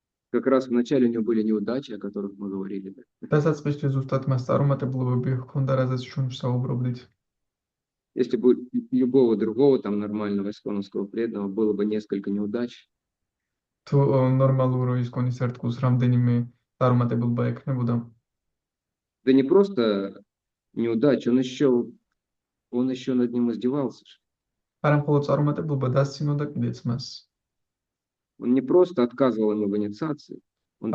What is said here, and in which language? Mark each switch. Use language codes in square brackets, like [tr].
[ru] Как раз вначале у него были неудачи, о которых мы говорили. [ka] დასაწყისში ზუსტად მას წარუმატებლობები ჰქონდა, რაზეც ჩვენ ვსაუბრობდით. [ru] Если бы у любого другого там нормального исконского преданного было бы несколько неудач, [ka] თუ ნორმალურ ისკონის ერთგულს რამდენიმე წარუმატებლობა ექნებოდა, [ru] да не просто неудач, он еще над ним издевался. [ka] არა მხოლოდ წარუმატებლობა დასცინოდა კიდეც მას. [ru] Он не просто отказывал ему в инициации, он